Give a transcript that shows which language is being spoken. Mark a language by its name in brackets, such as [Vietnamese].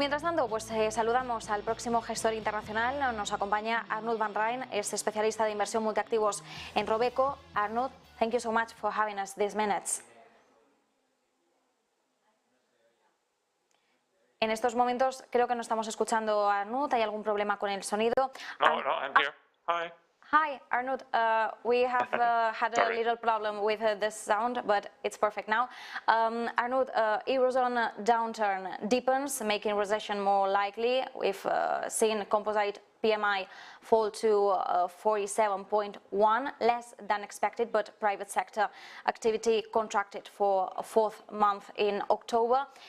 [Spanish] Mientras tanto, pues saludamos al próximo gestor internacional. Nos acompaña Arnount Van Rijn, es especialista de inversión multiactivos en Robeco. [English] Arnount, thank you so much for having us these minutes. [Spanish] En estos momentos creo que no estamos escuchando a Arnount. ¿Hay algún problema con el sonido? [English] No, I'm here. Hi. Hi, Arnount. We have had a little problem with the sound, but it's perfect now. Arnount, Eurozone downturn deepens, making recession more likely. We've seen composite PMI fall to 47.1, less than expected, but private sector activity contracted for a fourth month in October.